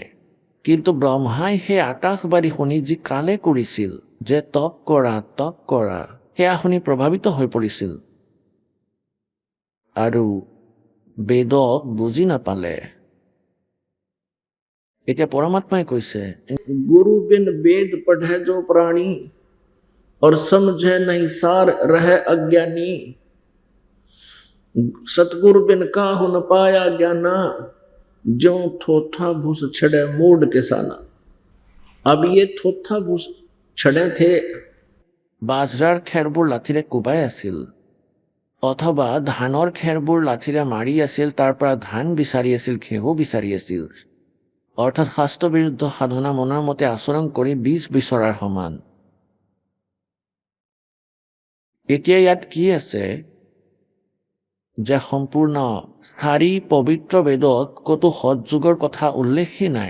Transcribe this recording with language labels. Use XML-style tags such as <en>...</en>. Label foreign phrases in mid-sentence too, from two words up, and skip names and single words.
<as>কিন্তু ব্ৰহ্মাই সেই আকাশবাণী শুনি যি কালে কৰিছিল যে তপ কৰা, সেয়া শুনি প্ৰভাৱিত হৈ পৰিছিল আৰু বেদক বুজি নাপালে। এতিয়া পৰমাত্মাই কৈছে,</as> <hi>गुरु बिन वेद पढ़े जो प्राणी और समझे नहीं सार रहे अज्ञानी, सतगुरु बिन काहु न पाया ज्ञाना, जो थोथा भूस छड़े मूड किसाना। अब ये थोथा भूस छड़े थे,</hi> <as>বাজৰাৰ খেৰবোৰ লাঠিৰে কোবাই আছিল, অথবা ধানৰ খেৰবোৰ লাঠিৰে মাৰি আছিল, তাৰ পৰা ধান বিচাৰি আছিল, ঘেঁহু বিচাৰি আছিল, অৰ্থাৎ শাস্ত্ৰ বিৰুদ্ধ সাধনা মনৰ মতে আচৰণ কৰি বীজ বিচৰাৰ সমান। এতিয়া ইয়াত কি আছে যে সম্পূৰ্ণ 4 পবিত্ৰ বেদত ক'তো সৎযোগৰ কথা উল্লেখেই নাই।</as>